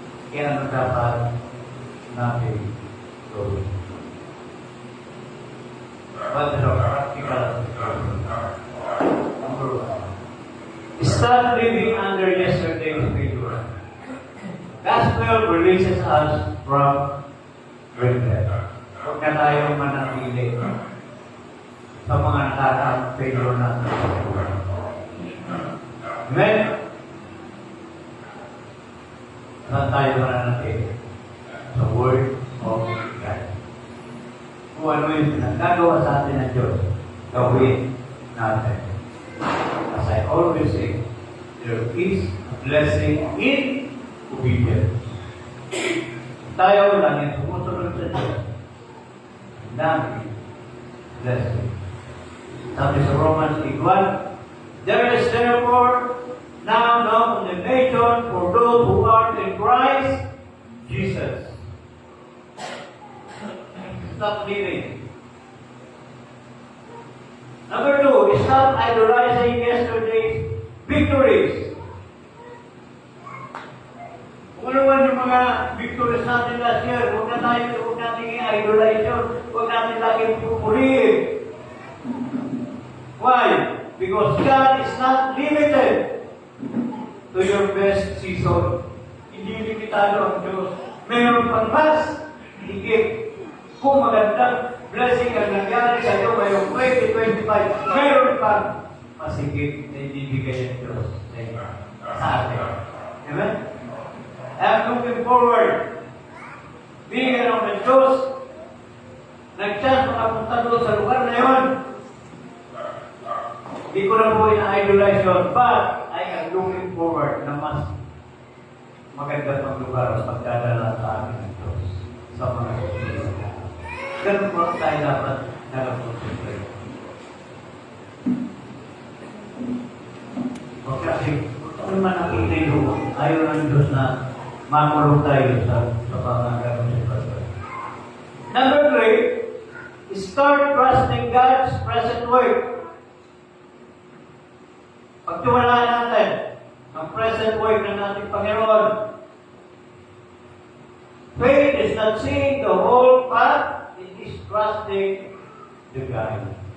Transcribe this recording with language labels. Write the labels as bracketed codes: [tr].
[tl] Kaya ano dapat natin gawin? [en] What is our practical application? Number one, start living under yesterday's failure. Gospel releases us from regret. [tl] Huwag na tayong manatili sa mga nakaka-failure natin. Amen? Saan tayo manatili? Sa Word of God. Kung ano yung pinagagawa sa atin ng Diyos, gawin natin. [en] As I always say, there is a blessing in obedience. [tl] Tayo lang yung sumusunod sa Diyos. Dami. Blessing. Sabi sa [en] Romans 8:1, there is therefore now no condemnation for those who are in Christ Jesus. Stop living. Number two, stop idolizing yesterday's victories. [tl] Kung ano man yung mga victories natin [en] last year, [tl] huwag natin i-idolize yun. Huwag natin lagi pupurihin. [en] Why? Because God is not limited to your best season. [tl] Hindi limitado ang Diyos. Mayroon pang mas higit. Kung magandang blessing ang nangyari sa iyo ngayong 2025, mayroon pang mas higit na ibibigay ng Diyos sa atin. [en] Amen? I'm looking forward. [tl] Bigyan ako ng Diyos. Nag-chance makapunta doon sa lugar na yun. Hindi ko na po ina-idolize yun. [en] But, I am looking forward [tl] na mas maganda pang lugar sa pagdadala sa amin ng Diyos. Sa mga susunod. Ganun po tayo dapat nakapunta. O kasi, kung man nakita yun, ayaw ng Diyos na makulong tayo sa pangangalaman sa Pastor. [en] Number 3, start trusting God's present work. [tl] Pagtiwalaan natin ang present work ng ating Panginoon. [en] Faith is not seeing the whole path, it is trusting the guide.